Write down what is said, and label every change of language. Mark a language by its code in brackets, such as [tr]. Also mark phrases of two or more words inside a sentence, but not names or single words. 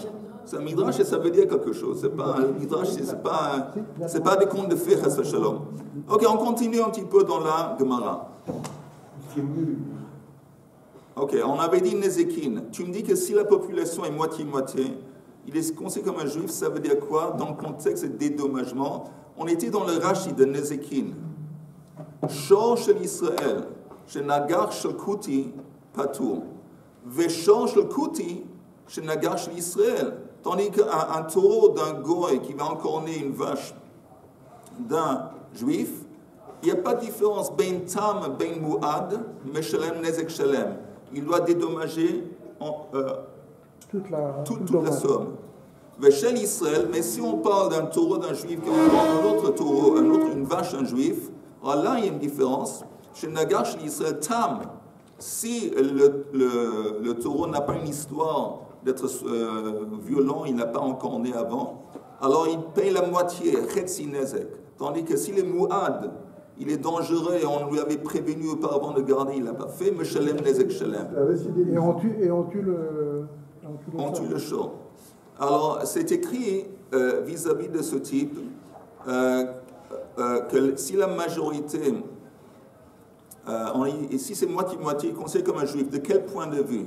[fr] C'est un midrash et ça veut dire quelque chose. C'est pas un midrash, c'est pas des contes de fées, [he] חס ושלום. [fr] Ok, on continue un petit peu dans la Gemara. Ok, on avait dit Nezekin. Tu me dis que si la population est moitié-moitié, il est considéré comme un juif, ça veut dire quoi? Dans le contexte de dédommagement, on était dans le Rashi de Nezekin. [he] שור של ישראל שנגח של כותי פטור. ושור של כותי שנגח של ישראל. [fr] Tandis qu'un taureau d'un goy qui va encorner une vache d'un juif, il n'y a pas de différence. [he] בין תם בין מועד, משלם נזק שלם. [fr] Il doit dédommager toute la somme. [he] ושל ישראל, [fr] mais si on parle d'un taureau d'un juif qui encorne un autre taureau, une vache d'un juif, alors là il y a une différence. Chez Nagar, chez Israël, tam, si le taureau n'a pas une histoire d'être violent, il n'a pas encorné avant, alors il paye la moitié, [he] חצי נזק. [fr] Tandis que si le muad, il est dangereux et on lui avait prévenu auparavant de garder, il ne l'a pas fait, mais [he] שלם נזק שלם. [fr] Et on tue le chat. Alors c'est écrit vis-à-vis de ce type que si la majorité, et si c'est moitié-moitié, conseille comme un juif, de quel point de vue?